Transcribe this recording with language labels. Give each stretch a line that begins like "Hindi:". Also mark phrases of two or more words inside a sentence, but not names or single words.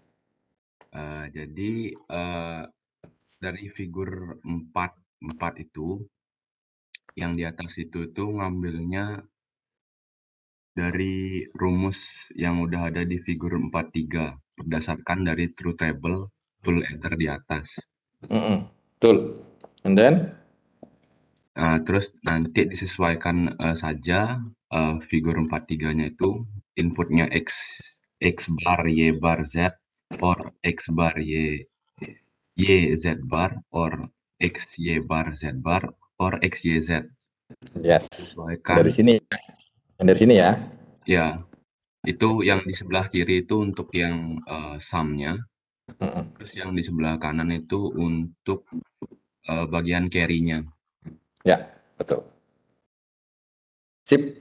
Indonesian: Jadi dari figur 44 itu, yang di atas itu ngambilnya dari rumus yang udah ada di figur 43 berdasarkan dari
English: truth table full adder
Indonesian: di atas. Betul.
English: And then?
Indonesian: Terus nanti disesuaikan saja figur 43-nya itu inputnya X bar,
English: Y bar, Z, or X bar, Y Z bar, or X, Y bar, Z bar, or X, Y, Z.
Indonesian: Yes. Disesuaikan. Dari sini. Dari sini ya. Ya, itu yang di sebelah kiri itu untuk yang sum-nya. Terus yang di sebelah kanan itu untuk bagian carry-nya. Ya, betul. Sip.